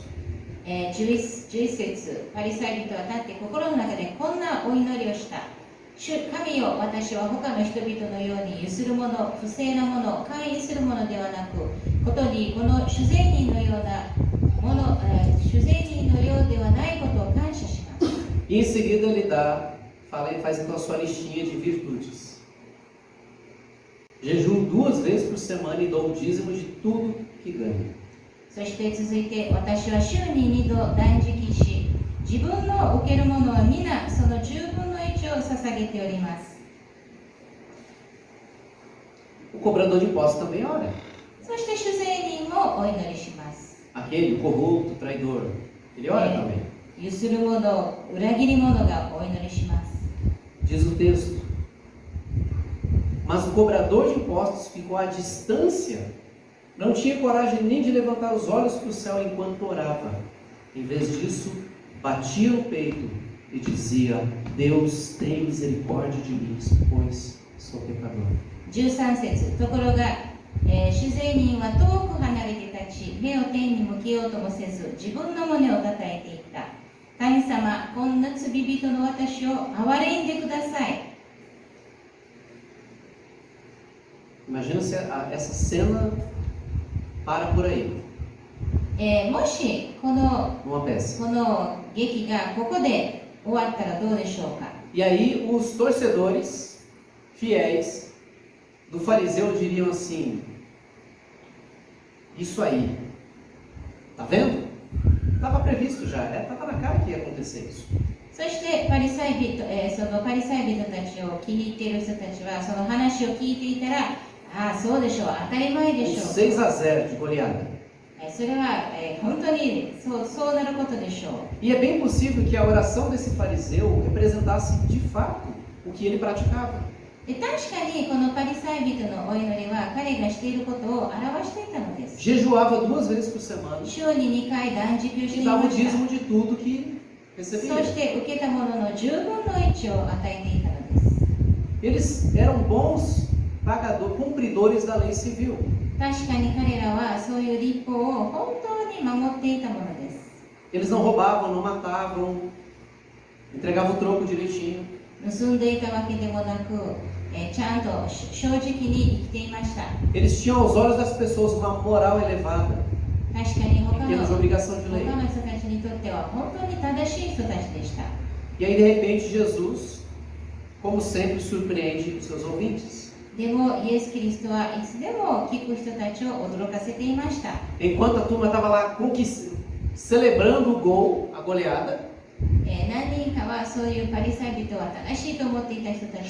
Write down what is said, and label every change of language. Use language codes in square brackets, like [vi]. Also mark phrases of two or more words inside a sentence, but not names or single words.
[ja] 11 節、パリサイ人は立って心の中でこんなお祈りをした。神よ、私は他の人々のようにゆするもの、不正なもの、勧誘するものではなく、ことにこの主税人のようなもの、主税人のようではないことを感謝します。 [pt] E em seguida ele faz então a sua listinha de virtudes. Jejum 2 vezes por semana e dou o dízimo de tudo que ganho. [ja] そして続いて、私は週に2度断食し、自分の受けるものは皆その10分の1を捧げております。 [pt] O cobrador de impostos também ora. [ja] そして主税人もお祈りします。 [pt] Aquele corrupto, traidor, ele ora também. [ja] ゆする者、裏切り者がお祈りします。 [pt] Diz o texto. Mas o cobrador de impostos ficou à distância, não tinha coragem nem de levantar os olhos para o céu enquanto orava. Em vez disso, batia no peito e dizia: Deus, tem misericórdia de mim, pois sou pecador. [ja] 13 節、ところが、主税人は遠く離れて立ち、目を天に向けようともせず、自分の胸をたたえていった。神様、こんな罪人の私を憐れんでください。 [pt] Imagina se essa cena para por aí, [ja] もしこの [pt] numa peça. [ja] 劇がここで終わったらどうでしょうか。 [pt] E aí os torcedores fiéis do fariseu diriam assim: isso aí, tá vendo? Estava previsto já, estava na cara que ia acontecer isso. [ja] そしてパリサイ人たちを気に入っている人たちはその話を聞いていたら、ああそうでしょう、当たり前で [pt] Um [ja] しょう。 [pt] 6 a 0 de goleada. [ja] それは、本当にそうなることでしょう。 [pt] E é bem possível que a oração desse fariseu representasse de fato o que ele praticava. [ja] で確かにこのパリサイ人のお祈りは彼がしていることを表していたのです。 [pt] Jejuava 2 vezes por semana [ja] 週に2回断食をして [pt] e [ja] い [pt] dava [ja] ま [pt] o [ja] した。 [pt] dízimo de tudo que [ja] そ [pt] recebia. [ja] して受けたものの10分の1を与えていたのです。 [pt] Eles eram bons cumpridores da lei civil. [ja] 確かに彼らはそういう立法を本当に守っていたものです。 [pt] Eles não roubavam, não matavam, entregavam o troco direitinho. [ja] 盗んでいたわけでもなく、ちゃんと正直に生きていました。 [pt] Eles tinham aos olhos das pessoas uma moral elevada [ja] 確かに [pt] em termos de obrigação de lei. [ja] 他の人たちにとっては本当に正しい人たちでした。 [pt] E aí, de repente, Jesus, como sempre, surpreende os seus ouvintes. [ja] でもイエス・キリストはいつでも聞く人たちを驚かせていました。 [pt] Enquanto a turma estava lá celebrando o gol, a goleada, [ja] 何人かはそういうパリサイ人は正しいと思っていた人たち